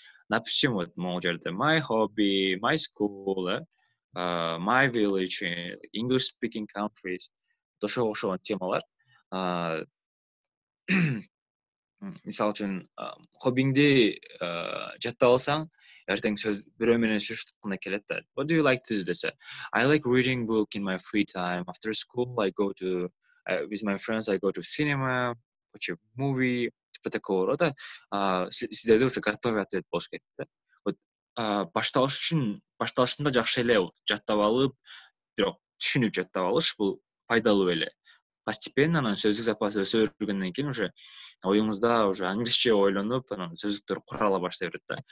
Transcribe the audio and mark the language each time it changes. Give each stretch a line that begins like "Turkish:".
Russian: Допустим, вот могу жерде
English: my hobby, my school, my village, English speaking countries.
Kyrgyz: Ошол темалар. Мисалы үчүн хоббиңди жаттап алсаң, эртең сөз бирөө менен сүйлөшүп атканда келет да.
English: What do you like to do десе? I like reading book in my free time. After school, I go to with my friends, I go to cinema, watch a movie.
Russian: Типа такого рода.
Kyrgyz: Сиздерде
Russian: уже готовый ответ
Kyrgyz: болуш керек да. Вот башталышында жакшы эле жаттап алып, бирок түшүнүп жаттап алыш бул пайдалуу эле. Постепенно анан сөздүк запасы өсө бергөндөн кийин уже оюңузда уже англисче ойлонуп, анан сөздүктөр курала баштай берет да.